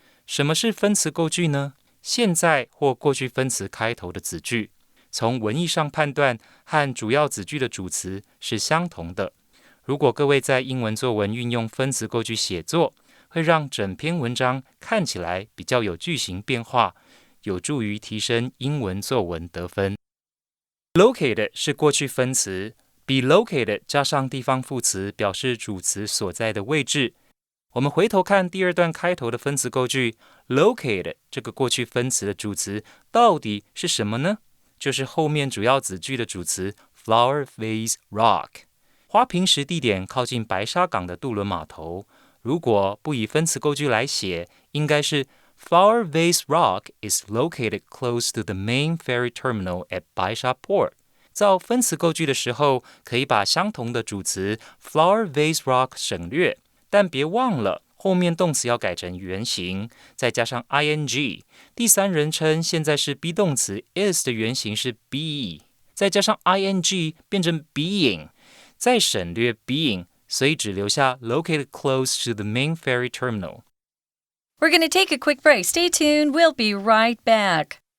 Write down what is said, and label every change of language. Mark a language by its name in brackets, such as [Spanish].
[Chinese] 什么是分词构句呢？现在或过去分词开头的子句。从文意上判断和主要子句的主词是相同的。如果各位在英文作文运用分词构句写作，会让整篇文章看起来比较有句型变化，有助于提升英文作文得分。 Located 是过去分词， be located 加上地方副词表示主词所在的位置。我们回头看第二段开头的分词构句 ，located 这个过去分词的主词到底是什么呢？就是后面主要子句的主词 flower, vase, rock。花瓶石地点靠近白沙港的渡轮码头。如果不以分词构句来写，应该是 [English] Flower Vase Rock is located close to the main ferry terminal at Baisha Port。 [Chinese] 造分词构句的时候，可以把相同的主词 Flower Vase Rock 省略，但别忘了后面动词要改成原形，再加上 ing。第三人称现在是 be 动词 is 的原形是 be， 再加上 ing 变成 being。再省略 being， 所以只留下 [English] located close to the main ferry terminal. We're going to take a quick break. Stay tuned. We'll be right back.